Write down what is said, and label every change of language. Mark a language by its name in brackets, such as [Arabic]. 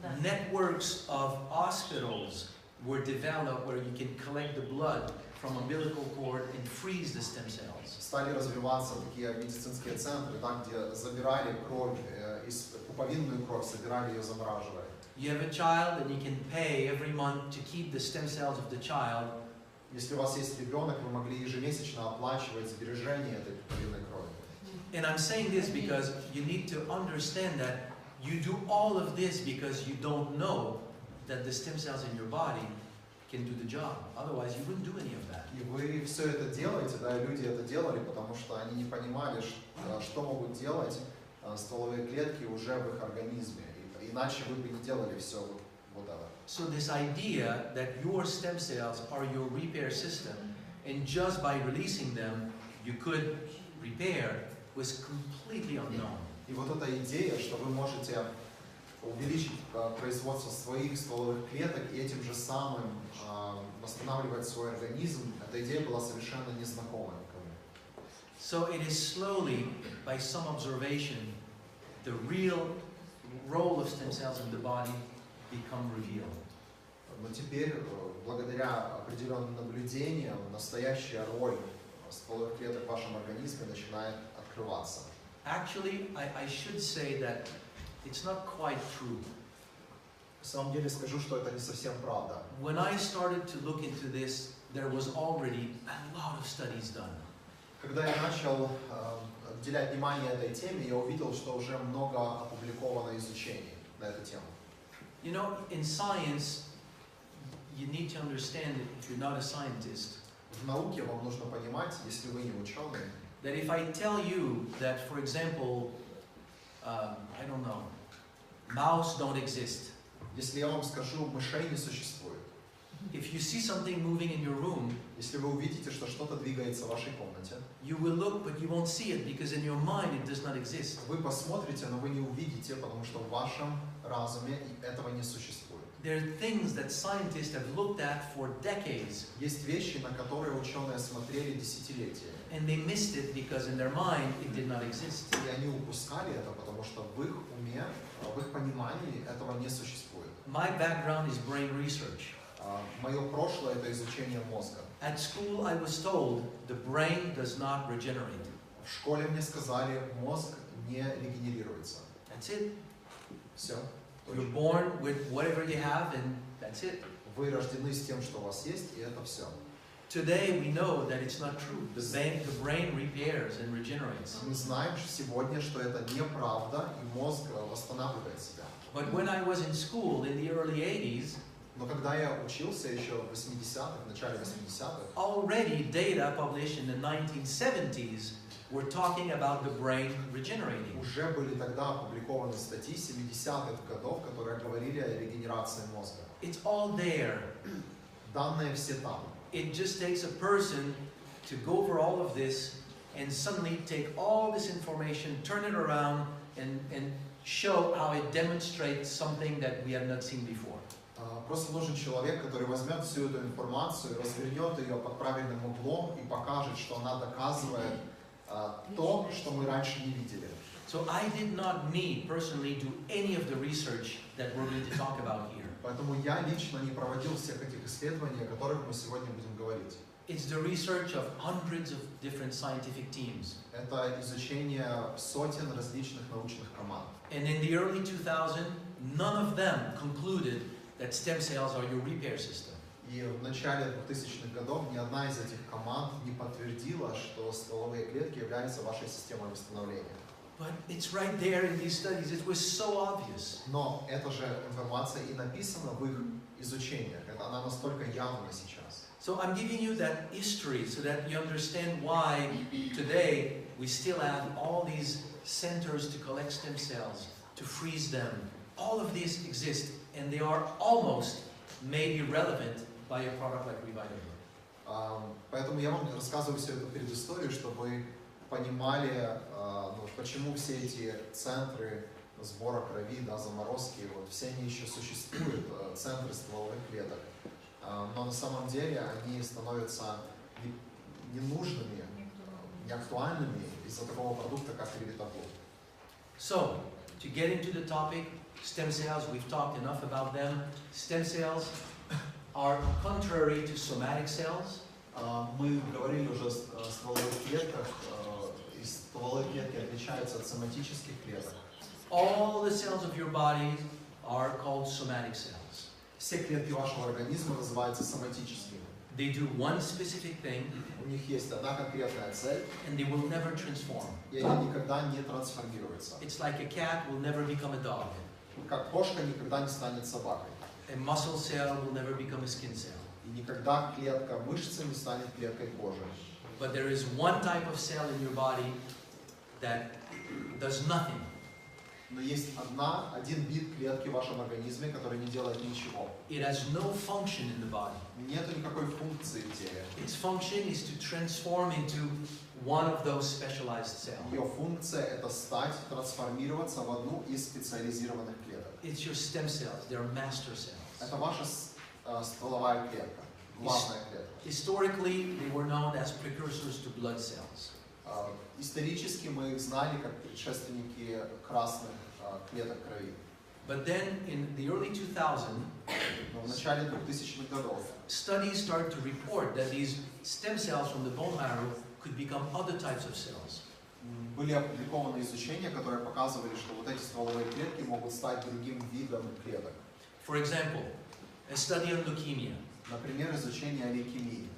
[English] Networks of hospitals were developed where you can collect the blood from umbilical cord and freeze the stem cells. [Russian] Стали развиваться такие медицинские центры, там, где забирали кровь, пуповинную кровь, собирали ее, замораживая. [English] You have a child and you can pay every month to keep the stem cells of the child. [Russian] Если у вас есть ребенок, вы могли ежемесячно оплачивать сбережение этой пуповинной крови. [English] And I'm saying this because you need to understand that you do all of this because you don't know that the stem cells in your body can do the job. Otherwise, you wouldn't do any of that. [Russian] И вы все это делаете, да, и люди это делали, потому что они не понимали, что могут делать стволовые клетки уже в их организме. Иначе вы бы не делали все вот это. [English] So this idea that your stem cells are your repair system, and just by releasing them, you could repair, was completely unknown. [Russian] И вот эта идея, что вы можете увеличить производство своих стволовых клеток и этим же самым восстанавливать свой организм, эта идея была совершенно незнакома никому. [English] So it is slowly, by some observation, the real role of stem cells in the body become revealed. [Russian] Но теперь, благодаря определенным наблюдениям, настоящая роль стволовых клеток в вашем организме начинает открываться. [English] Actually, I should say that it's not quite true. [Russian] На самом деле скажу, что это не совсем правда. [English] When I started to look into this, there was already a lot of studies done. [Russian] Когда я начал уделять внимание этой теме, я увидел, что уже много опубликовано изучений на эту тему. [English] You know, in science, you need to understand that if you're not a scientist, [Russian] В науке вам нужно понимать, если вы не ученый, [English] that if I tell you that, for example, I don't know, mouse don't exist. [Russian] если я вам скажу, мышей не существует, [English] If you see something moving in your room, [Russian] если вы увидите, что что-то двигается в вашей комнате, [English] you will look, but you won't see it because in your mind it does not exist. [Russian] вы посмотрите, но вы не увидите, потому что в вашем разуме этого не существует. [English] There are things that scientists have looked at for decades, [Russian] Есть вещи, на которые ученые смотрели десятилетия, [English] and they missed it because in their mind it did not exist. [Russian] и они упускали это, потому что в их уме, в их понимании этого не существует. [English] My background is brain research. [Russian] Мое прошлое – это изучение мозга. [English] At school I was told the brain does not regenerate. [Russian] В школе мне сказали, мозг не регенерируется. [English] That's it. [Russian] Все. [English] You're born with whatever you have and that's it. [Russian] Вы рождены с тем, что у вас есть, и это все. [English] Today we know that it's not true. The brain repairs and regenerates. [Russian] Мы знаем сегодня, что это неправда, и мозг восстанавливает себя. [English] But when I was in school in the early 80s, [Russian] Но когда я учился еще в 80-х, в начале 80-х, [English] already data published in the 1970s were talking about the brain regenerating. [Russian] уже были тогда опубликованы статьи 70-х годов, которые говорили о регенерации мозга. [English] It's all there. [Russian] Данные все там. [English] It just takes a person to go over all of this and suddenly take all this information, turn it around, and show how it demonstrates something that we have not seen before. [Russian] Просто нужен человек, который возьмет всю эту информацию, развернет ее под правильным углом и покажет, что она доказывает то, что мы раньше не видели. [English] So I did not me personally do any of the research that we're going to talk about here. [Russian] Поэтому я лично не проводил всех этих исследований, о которых мы сегодня будем говорить. [English] It's the research of hundreds of different scientific teams. [Russian] Это изучение сотен различных научных команд. [English] And in the early 2000s, none of them concluded that stem cells are your repair system. [Russian] И в начале 2000-х годов ни одна из этих команд не подтвердила, что стволовые клетки являются вашей системой восстановления. [English] But it's right there in these studies. It was so obvious. [Russian] Но эта же информация и написана в их изучениях. Она настолько явна сейчас. [English] So I'm giving you that history so that you understand why today we still have all these centers to collect stem cells, to freeze them. All of these exist, and they are almost made irrelevant by a product like Revitable. [Russian] Поэтому я вам рассказываю всю эту предысторию, чтобы вы понимали, почему все эти центры сбора крови, заморозки, все они еще существуют, центры стволовых клеток. Но на самом деле они становятся ненужными, неактуальными из-за такого продукта, как Revitable. [English] So, to get into the topic, stem cells, we've talked enough about them. Stem cells are contrary to somatic cells. [Russian] Мы говорили уже о стволовых клетках, и стволовые клетки отличаются от соматических клеток. [English] All the cells of your body are called somatic cells. [Russian] Все клетки вашего организма называются соматическими. [English] They do one specific thing, [Russian] У них есть одна конкретная цель, [English] and they will never transform. [Russian] и они никогда не трансформируются. [English] It's like a cat will never become a dog. [Russian] Как кошка никогда не станет собакой. [English] A muscle cell will never become a skin cell. [Russian] И никогда клетка мышцы не станет клеткой кожи. [English] But there is one type of cell in your body that does nothing. [Russian] Но есть один вид клетки в вашем организме, который не делает ничего. [English] It has no function in the body. [Russian] Нету никакой функции в теле. [English] Its function is to transform into one of those specialized cells. [Russian] Ее функция – это стать, трансформироваться в одну из специализированных клеток. [English] It's your stem cells. They're master cells. [Russian] Это ваша стволовая клетка, главная клетка. [English] Historically, they were known as precursors to blood cells. [Russian] Исторически мы их знали как предшественники красных клеток крови. [English] But then in the early 2000s, [Russian] Но в начале 2000-х годов [English] studies started to report that these stem cells from the bone marrow could become other types of cells. [Russian] были опубликованы изучения, которые показывали, что вот эти стволовые клетки могут стать другим видом клеток. [English] For example, a study on leukemia. [Russian] Например, изучение лейкемии.